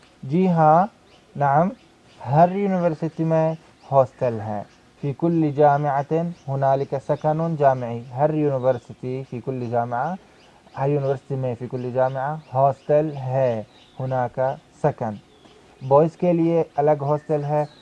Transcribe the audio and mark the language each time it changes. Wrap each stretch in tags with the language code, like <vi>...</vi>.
<hi>जी हाँ, नाम, हर यूनिवर्सिटी में हॉस्टल है.</hi> <ar>في كل جامعة هنالك سكن جامعي.</ar> <hi>हर यूनिवर्सिटी</hi> <ar>في كل جامعة,</ar> <hi>हर यूनिवर्सिटी में في كل جامعة हॉस्टल है.</hi> <ar>هناك سكن.</ar> <hi>बॉयज़ के लिए अलग हॉस्टल है.</hi>